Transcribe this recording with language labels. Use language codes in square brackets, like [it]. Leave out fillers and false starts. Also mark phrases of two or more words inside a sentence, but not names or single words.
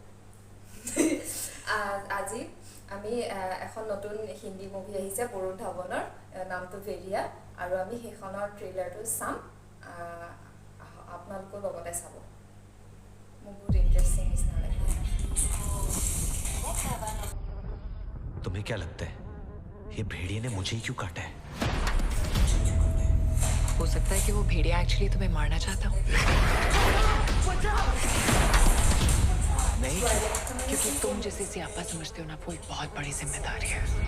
[as] আজি আমি এখন নতুন হিন্দী মুভি আহিছে বৰুণ ধাৱনৰ নামটো ভেৰিয়া আৰু আমি সেইখনৰ ট্ৰেইলাৰটো চাম আপোনালোকৰ লগতে চাব মোৰ বহুত ইন্টাৰেষ্টিং নিচিনা লাগিছে [hi] तुम्हें क्या लगता है ये भेड़िए ने मुझे ही क्यों काटा है? हो सकता है कि वो भेड़िया एक्चुअली तुम्हें मारना चाहता हो। नहीं, क्योंकि तुम जिसे सियापा समझते हो ना वो एक बहुत बड़ी जिम्मेदारी है।